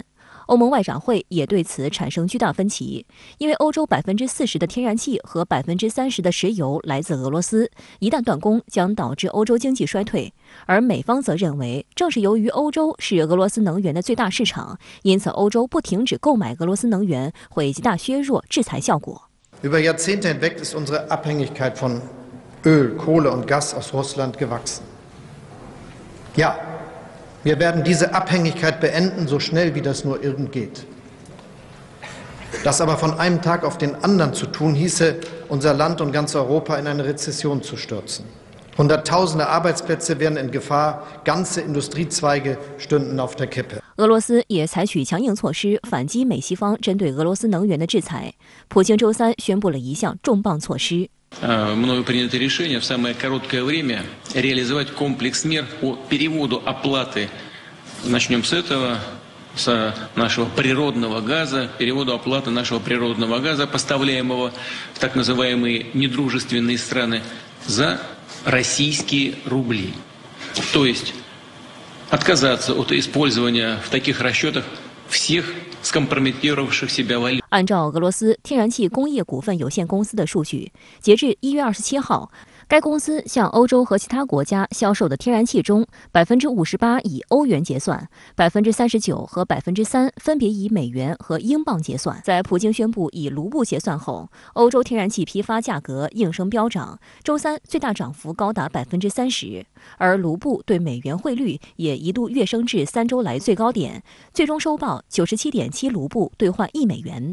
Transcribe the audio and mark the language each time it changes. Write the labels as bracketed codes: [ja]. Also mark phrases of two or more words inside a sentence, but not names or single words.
[zh] 欧盟外长会也对此产生巨大分歧，因为欧洲40%的天然气和30%的石油来自俄罗斯，一旦断供将导致欧洲经济衰退。而美方则认为，正是由于欧洲是俄罗斯能源的最大市场，因此欧洲不停止购买俄罗斯能源会极大削弱制裁效果。 [de] Über Jahrzehnte hinweg ist unsere Abhängigkeit von Öl, Kohle und Gas aus Russland gewachsen. Ja. Wir werden diese Abhängigkeit beenden, so schnell wie das nur irgend geht. Das aber von einem Tag auf den anderen zu tun, hieße, unser Land und ganz Europa in eine Rezession zu stürzen. Hunderttausende Arbeitsplätze wären in Gefahr, ganze Industriezweige stünden auf der Kippe. [zh] 俄罗斯也采取强硬措施反击美西方针对俄罗斯能源的制裁。普京周三宣布了一项重磅措施。 [ru] Мною принято решение в самое короткое время реализовать комплекс мер по переводу оплаты. Начнем с этого, с нашего природного газа, переводу оплаты нашего природного газа, поставляемого в так называемые недружественные страны, за российские рубли. То есть отказаться от использования в таких расчетах всех скомпрометировавших себя валют. [zh] 按照俄罗斯天然气工业股份有限公司的数据，截至1月27号，该公司向欧洲和其他国家销售的天然气中，58%以欧元结算，39%和3%分别以美元和英镑结算。在普京宣布以卢布结算后，欧洲天然气批发价格应声飙涨，周三最大涨幅高达30%，而卢布对美元汇率也一度跃升至3周来最高点，最终收报97.7卢布兑换1美元。